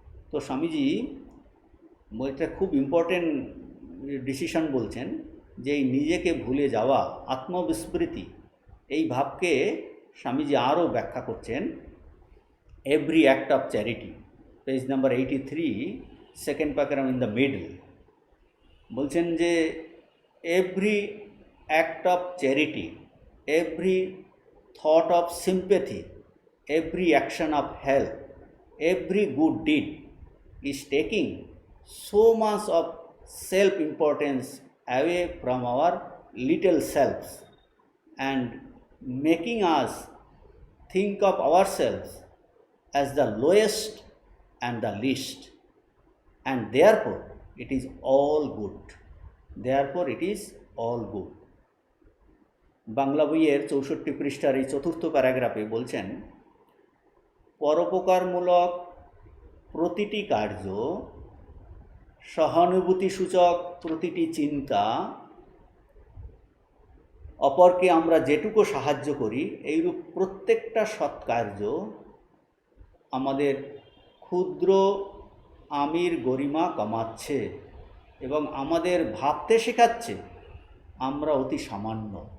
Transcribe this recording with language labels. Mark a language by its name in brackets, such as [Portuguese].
[Bangla] তো স্বামীজি এটা খুব [English] important decision [Bangla] বলছেন, যে এই নিজেকে ভুলে যাওয়া, আত্মবিস্মৃতি, এই ভাবকে স্বামীজি আরও ব্যাখ্যা করছেন [English] Every act of charity, page number 83, second paragraph in the middle. [Bangla] বলছেন যে [English] Every act of charity, every thought of sympathy, every action of help, every good deed is taking so much of self-importance away from our little selves and making us think of ourselves as the lowest and the least, and therefore it is all good. Therefore it is all good. [Bangla] Bangla বইয়ের 64 পৃষ্ঠার এই চতুর্থ প্যারাগ্রাফে বলছেন, পরোপকারমূলক প্রতিটি কার্য, সহানুভূতিসূচক প্রতিটি চিন্তা, অপরকে আমরা যেটুকু সাহায্য করি, এইরূপ প্রত্যেকটা সৎকার্য আমাদের ক্ষুদ্র আমির গরিমা কমাচ্ছে এবং আমাদের ভাবতে শেখাচ্ছে আমরা অতি সামান্য।